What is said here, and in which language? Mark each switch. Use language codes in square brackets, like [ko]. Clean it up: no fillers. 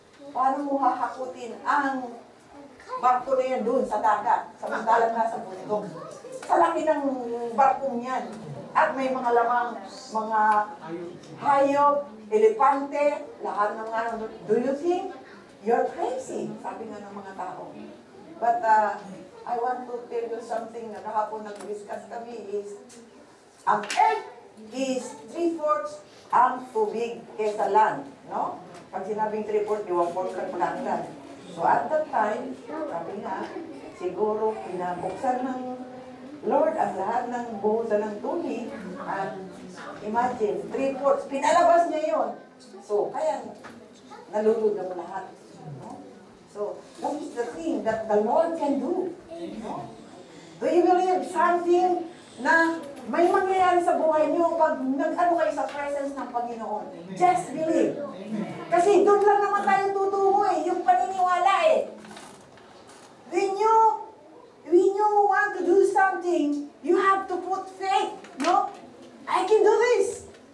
[tl] Paano mo hahakutin ang barko na yan doon sa dagat, samantalang nasa bundok? Sa laki ng barkong yan. At may mga lamang, mga hayop, elepante, lahat ng ano. [en] Do you think you're crazy? [tl] Sabi nga ng mga tao. [en] But I want to tell you something [tl] na kahapon nag-discuss kami is, ang earth is 3/4 ang tubig kesa land, no? Pag sinabing 3/4, 1/4 lang pagkaklan. [en] So at that time, [tl] sabi nga, siguro pinabuksan ng Lord ang lahat ng buhusan ng tubig at imagine, 3/4, pinalabas niya yon. So, kaya nalulod ang lahat. No? [en] So, that is the thing that the Lord can do. No? Do you believe something [tl] na may mangyayari sa buhay niyo pag nag-ano kayo sa presence ng Panginoon? [en] Just believe. [tl] Kasi doon lang naman tayo tutungo yung paniniwala [en] When you want to do something, you have to put faith, no? I can do this.